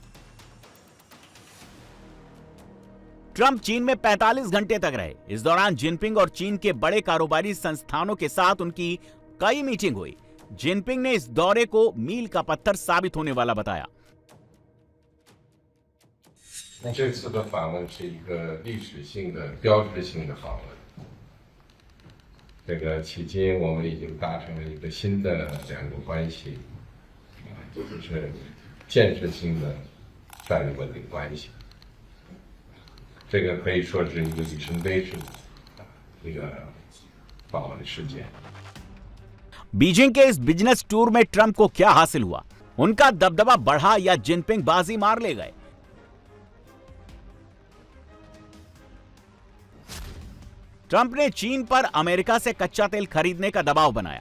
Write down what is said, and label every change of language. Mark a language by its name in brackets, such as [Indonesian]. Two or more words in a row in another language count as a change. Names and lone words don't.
[Hindi] ट्रंप चीन में 45 घंटे तक रहे। इस दौरान जिनपिंग और चीन के बड़े कारोबारी संस्थानों के साथ उनकी कई मीटिंग हुई। जिनपिंग ने इस दौरे को मील का पत्थर साबित होने वाला बताया। [Chinese] 这次的访问是一个历史性的、标志性的访问。这个迄今我们已经达成了一个新的两国关系，就是建设性的战略稳定关系。这个可以说是一个里程碑式的一个访问事件。 [Hindi] बीजिंग के इस [English] business tour [Hindi] में ट्रंप को क्या हासिल हुआ? उनका दबदबा बढ़ा या जिनपिंग बाजी मार ले गए? ट्रंप ने चीन पर अमेरिका से कच्चा तेल खरीदने का दबाव बनाया।